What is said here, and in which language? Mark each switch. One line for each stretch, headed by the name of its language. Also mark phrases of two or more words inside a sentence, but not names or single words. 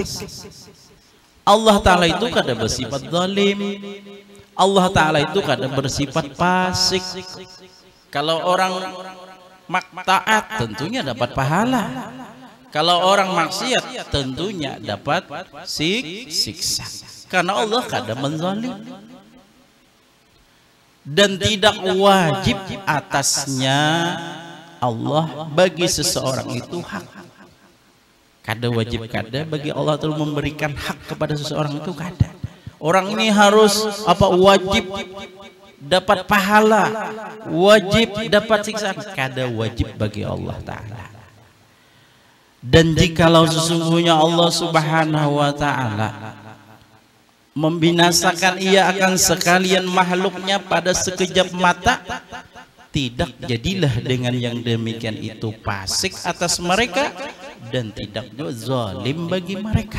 Banjar: Allah Ta'ala itu kada bersifat zalim, Allah Ta'ala itu kada bersifat fasik.
Indonesian: Kalau orang taat tentunya dapat pahala, kalau orang maksiat tentunya dapat siksa. Karena Allah kada menzalim dan tidak wajib atasnya Allah bagi seseorang itu hak.
Banjar: Kada wajib kada bagi Allah itu memberikan hak kepada seseorang itu kada.
Indonesian: Orang ini harus wajib dapat pahala, wajib dapat siksa, kada wajib bagi Allah Ta'ala. Dan jikalau sesungguhnya Allah
Arabic: Subhanahu wa Ta'ala
Indonesian: membinasakan ia akan sekalian makhluknya pada sekejap mata, tidak jadilah dengan yang demikian itu fasik atas mereka dan tidak juga zalim bagi mereka.